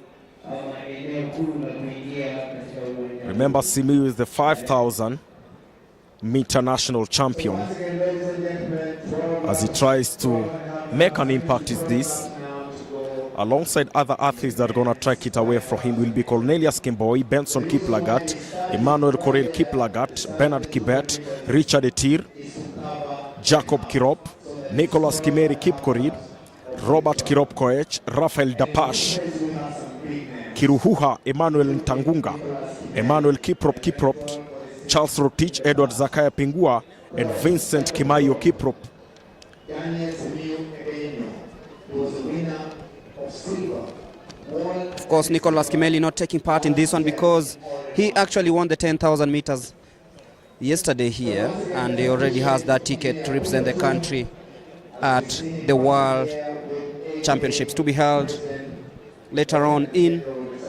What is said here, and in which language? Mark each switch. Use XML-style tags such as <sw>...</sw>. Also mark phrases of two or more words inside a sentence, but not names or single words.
<en>Remember, Simiyu is the 5,000 meter national champion. As he tries to make an impact is this. Alongside other athletes that are going to track it away from him will be Cornelius Kimboi, Benson Kiplagat, Emmanuel Corel Kiplagat, Bernard Kibet, Richard Etir, Jacob Kirop, Nicholas Kimeri Kipkorir, Robert Kirop Koech, Rafael Dapash, Kiruhuha Emmanuel Ntangunga, Emmanuel Kiprop, Charles Rotich, Edward Zakaya Pingua, and Vincent Kimayo Kiprop. Of course, Nicholas Kimeli not taking part in this one because he actually won the 10,000 meters yesterday here, and he already has that ticket to represent the country at the World Championships to be held later on in Budapest.</en>